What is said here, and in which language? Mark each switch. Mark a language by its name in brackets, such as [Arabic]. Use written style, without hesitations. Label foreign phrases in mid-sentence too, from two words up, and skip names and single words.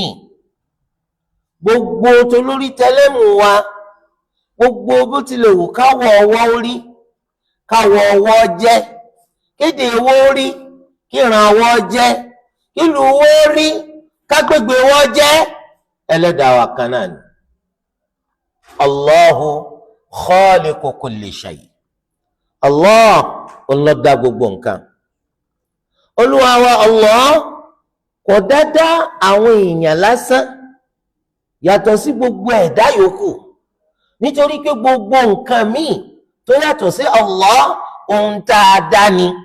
[Yoruba] gbogbo tolórí tẹlẹ́mù wa, gbogbo bó tilẹ̀ wù káwọ̀ ọwọ́ orí, káwọ̀ ọwọ́ jẹ́, kéde owó rí, kíran ọwọ́ jẹ́, kílù owó rí, kágbègbè ọwọ́ jẹ́, ẹlẹ́dàá wa kan náà ni. [Arabic] الله خالق كل شيء. [Yoruba] Allah ọlọ́dá gbogbo nǹkan. olúwa wa Allah kò dáadáa àwọn èèyàn lásán yàtọ̀ sí gbogbo ẹ̀dá yòókù, nítorí pé gbogbo nǹkan míì tó yàtọ̀ sí Allah ohun tá a dá ni.